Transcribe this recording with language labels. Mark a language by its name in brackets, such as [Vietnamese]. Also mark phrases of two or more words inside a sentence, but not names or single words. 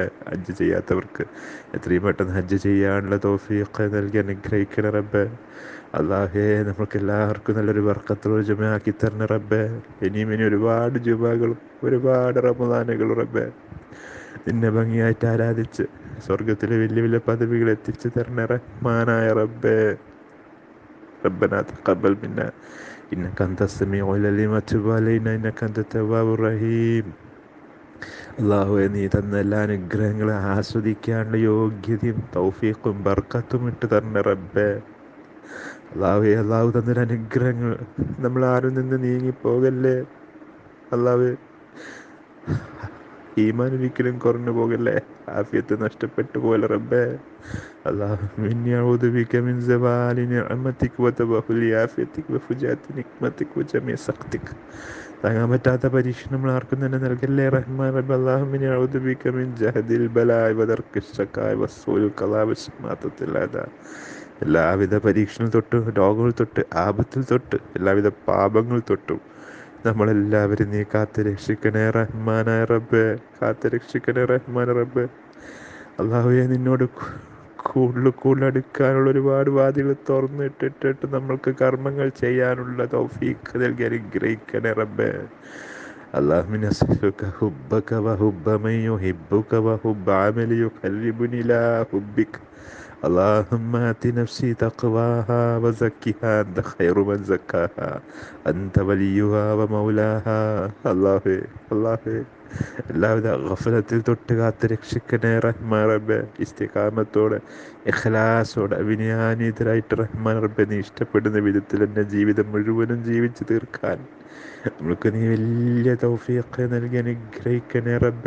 [Malayalam] ഹജ്ജ് ചെയ്യാത്തവർക്ക് എത്രയും പെട്ടെന്ന് ഹജ്ജ് ചെയ്യാനുള്ള തൗഫീഖ് നൽകി അനുഗ്രഹിക്കണേ റബ്ബേ. അള്ളാഹേ, നമുക്ക് എല്ലാവർക്കും നല്ലൊരു ബർക്കത്തുള്ള ജുമയാക്കി തരണ റബ്ബേ. ഇനി ഒരുപാട് ജുമകളും ഒരുപാട് റമദാനുകളും റബ്ബേ നിന്നെ ഭംഗിയായിട്ട് ആരാധിച്ച് സ്വർഗത്തിലെ വലിയ വലിയ പദവികൾ എത്തിച്ചു തരണ റഹ്മാനായ റബ്ബേ. [Arabic] ربنا تقبل منا إنك أنت السميع العليم وتب علينا إنك أنت التواب الرحيم. [Malayalam] അള്ളാഹുവെ, നീ തന്ന എല്ലാ അനുഗ്രഹങ്ങളെ ആസ്വദിക്കാനുള്ള യോഗ്യതയും തൗഫീഖും ബർക്കത്തും ഇട്ട് തരണ റബ്ബേ. അള്ളാഹുവെ, അള്ളാഹു തന്നൊരു അനുഗ്രഹങ്ങൾ നമ്മൾ ആരും നിന്ന് നീങ്ങിപ്പോകല്ലേ. അള്ളാഹുവെ, ഈമാൻ ഒരിക്കലും കുറഞ്ഞു പോകല്ലേ, ആഫിയത്ത് നഷ്ടപ്പെട്ടു പോലെ റബ്ബേ. [Arabic] اللهم إني أعوذ بك من زوال نعمتك وتبخل عافيتك وفجاءة نقمتك وجميع سخطك. [Malayalam] താങ്ങാൻ പറ്റാത്ത പരീക്ഷ നമ്മൾ ആർക്കും തന്നെ നൽകല്ലേ റഹ്മാൻ റബ്ബ്. [Arabic] اللهم إني أعوذ بك من جهد البلاء ودرك الشقاء وسوء القضاء وشماتة الأعداء. [Malayalam] എല്ലാവിധ പരീക്ഷണങ്ങൾ തൊട്ട്, രോഗങ്ങൾ തൊട്ട്, ആപത്തിൽ തൊട്ട്, എല്ലാവിധ പാപങ്ങൾ തൊട്ടും നമ്മളെല്ലാവരും നീ കാത്ത് രക്ഷിക്കണേ റഹ്മാനായ റബ്ബേ. കാത്ത് രക്ഷിക്കണേ റഹ്മാൻ റബ്ബേ. അള്ളാഹുവെ, നിന്നോട് കൂടുതൽ അടുക്കാനുള്ള ഒരുപാട് വാതികൾ തുറന്നിട്ടിട്ട് നമ്മൾക്ക് കർമ്മങ്ങൾ ചെയ്യാനുള്ള തൗഫീഖ് നൽകി അനുഗ്രഹിക്കണേ റബ്ബേ. [Arabic] اللهم نسألك حبك وحب من يحبك وحب عمل يقربني إلى حبك. اللهم آت نفسي تقواها وزكها أنت خير من زكاها أنت وليها ومولاها. [Malayalam] അല്ലാഹുവേ, എല്ലാവിധ ഗഫലത്തിൽ തൊട്ട് കാത്ത് രക്ഷിക്കണേ റഹ്മാൻ റബ്ബേ. ഇസ്തിഖാമത്തോടെ, ഇഖ്ലാസോടെ, വിനയാനിതരായിട്ട് റഹ്മാൻ റബ്ബേ നീ ഇഷ്ടപ്പെടുന്ന വിധത്തിൽ എൻ്റെ ജീവിതം മുഴുവനും ജീവിച്ചു തീർക്കാൻ നമ്മൾക്ക് നീ വലിയ തൗഫീഖ് നൽകി അനുഗ്രഹിക്കണേ റബ്ബേ.